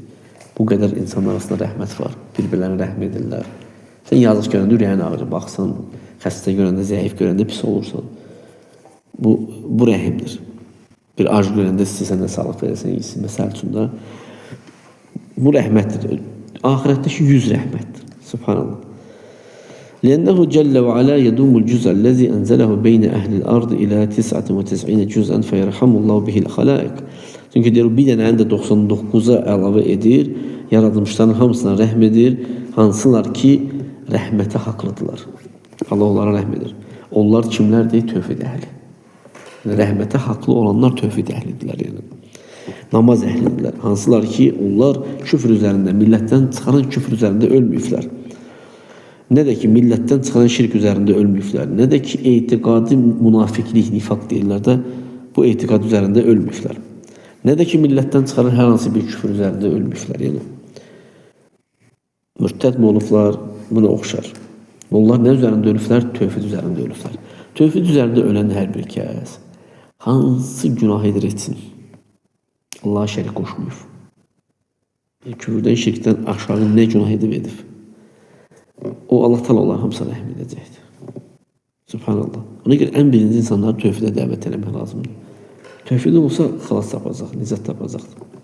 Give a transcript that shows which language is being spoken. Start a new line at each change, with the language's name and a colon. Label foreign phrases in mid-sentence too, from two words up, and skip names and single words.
Azerbaijani: Bu qədər insanlar arasında rəhmət var. Bir-birlərinə rəhm edirlər. Sən yazıq görəndə ürəyin ağrır, baxsan, xəstə görəndə, zəif görəndə pis olursan. Bu rəhimdir. Bir ac görəndə istəyirsən də sağlıq verəsən, iyisin. Məsəl üçün də bu rəhmətdir. Axirətdəki 100 rəhmətdir. Subhanallah.
Arabic: لأنه جل وعلا يدوم الجزء الذي أنزله بين أهل الأرض إلى 99 جزءا فيرحم الله به الخلائق.
Azerbaijani: Çünkü diyor bir dənə də 99'a əlavə edir, yaradılmışların hamısına rəhm edir, hansılar ki rəhmətə haqlıdırlar. Allah onlara rəhm edir. Onlar kimlərdir? Tövhid əhli. Yəni, rəhmətə haqlı olanlar tövhid əhlidirlər. Yəni. Namaz əhlidirlər. Hansılar ki onlar küfr üzərində, millətdən çıxaran küfr üzərində ölməyiblər.
Turkish: Ne de ki milletten çıkan şirk üzerinde ölmüşler. Ne de ki etiqadi münafiklik, nifak deyirlər də bu etiqad üzerinde ölmüşler. Ne de ki milletten çıkan her hansı bir küfür üzerinde ölmüşler.
Azerbaijani: Yani. Mürtəd mi olublar? Buna oxşar. Onlar ne üzerinde ölüblər? Tövhid üzerinde ölüblər. Tövhid üzerinde ölen her bir kəs hansı günah edir etsin? Allah'a şərik qoşmuyur. Küfürdən, şirkdən aşağı ne günah edib. O Allah Teala onların hamısına rəhm edəcəkdir. Subhanallah. Ona görə ən birinci insanları tövhidə dəvət eləmək lazımdır. Tövhid olsa xilas tapacaq, nicat tapacaqdır.